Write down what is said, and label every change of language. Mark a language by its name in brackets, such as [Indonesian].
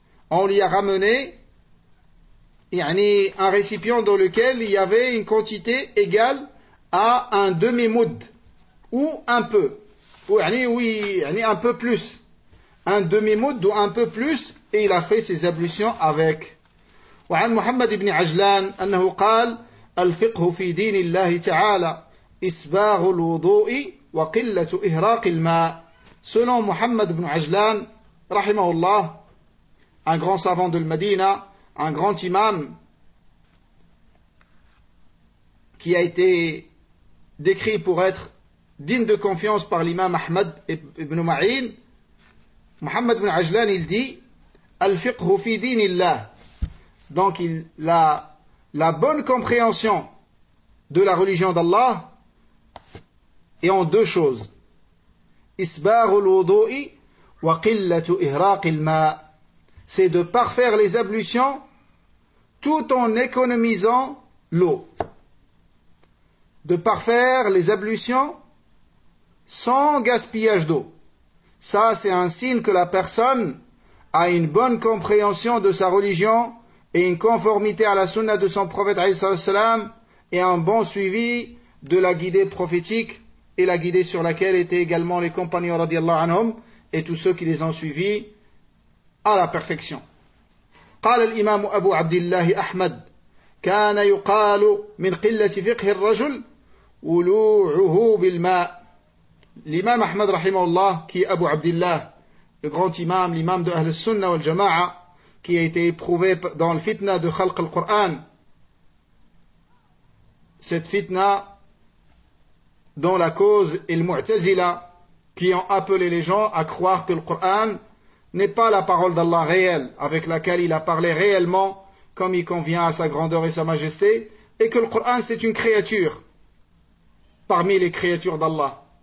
[French] On lui a ramené un récipient dans lequel il y avait une quantité égale à un demi-moud, ou un peu, un peu plus. Un demi-moud ou un peu plus, et il a fait ses ablutions avec. [Arabic] وعن محمد بن عجلان أنه قال الفقه في دين الله تعالى إسباغ الوضوء وقلة إهراق الماء. [French] Selon Muhammad ibn Ajlan, rahimahullah, un grand savant de Medina, un grand imam qui a été décrit pour être digne de confiance par l'imam Ahmad ibn Ma'in, Muhammad ibn Ajlan, il dit [Arabic] Al-fiqhu fi dinillah. [French] Donc la bonne compréhension de la religion d'Allah est en deux choses. [Arabic] إسباغ الوضوء وقلة إهراق الماء. [French] C'est de parfaire les ablutions tout en économisant l'eau. De parfaire les ablutions sans gaspillage d'eau. Ça, c'est un signe que la personne a une bonne compréhension de sa religion et une conformité à la sunna de son prophète عليه الصلاة والسلام et un bon suivi de la guidée prophétique et la guidée sur laquelle étaient également les compagnons radiallahu anhum et tous ceux qui les ont suivis à la perfection. [Arabic] قال الإمام أبو عبد الله أحمد كان يقال من قلة فقه الرجل ولوعه بالماء. [French] L'imam Ahmad rahimahullah, qui est Abu Abdillah, le grand imam, l'imam de Ahl al-Sunnah wal-Jama'a, qui a été éprouvé dans le fitna de Khalq al-Qur'an. Cette fitna dont la cause est le Mu'tazila, qui ont appelé les gens à croire que le Qur'an n'est pas la parole d'Allah réelle, avec laquelle il a parlé réellement, comme il convient à sa grandeur et sa majesté, et que le Qur'an c'est une créature, parmi les créatures d'Allah.